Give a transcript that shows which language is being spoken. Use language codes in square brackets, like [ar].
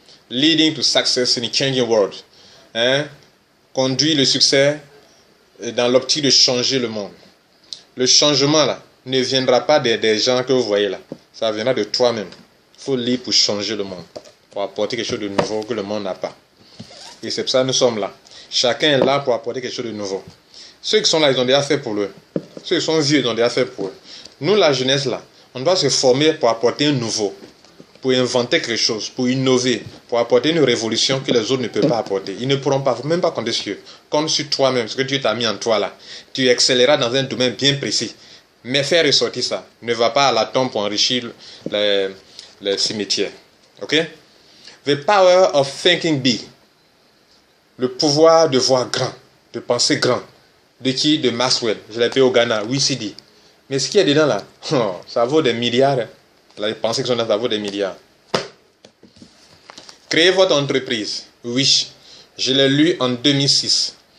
[en] Leading to success in a changing world. Hein? [fr] Conduire le succès dans l'optique de changer le monde. Le changement là ne viendra pas des gens que vous voyez là. Ça viendra de toi-même. Il faut lire pour changer le monde. Pour apporter quelque chose de nouveau que le monde n'a pas. Et c'est pour ça que nous sommes là. Chacun est là pour apporter quelque chose de nouveau. Ceux qui sont là, ils ont déjà fait pour eux. Ceux qui sont vieux, ils ont déjà fait pour eux. Nous, la jeunesse là, on doit se former pour apporter un nouveau. Pour inventer quelque chose, pour innover, pour apporter une révolution que les autres ne peuvent pas apporter. Ils ne pourront pas, même pas compter sur eux. Compte sur toi-même, ce que Dieu t'a mis en toi là. Tu excelleras dans un domaine bien précis. Mais faire ressortir ça. Ne va pas à la tombe pour enrichir les cimetières. Ok? [en] The power of thinking big. [fr] Le pouvoir de voir grand, de penser grand. De qui? De Maxwell. Je l'ai payé au Ghana, WCD. Mais ce qu'il y a dedans là, ça vaut des milliards. Hein. Les pensées qui sont là, ça vaut des milliards. Créez votre entreprise. Oui, je l'ai lu en 2006.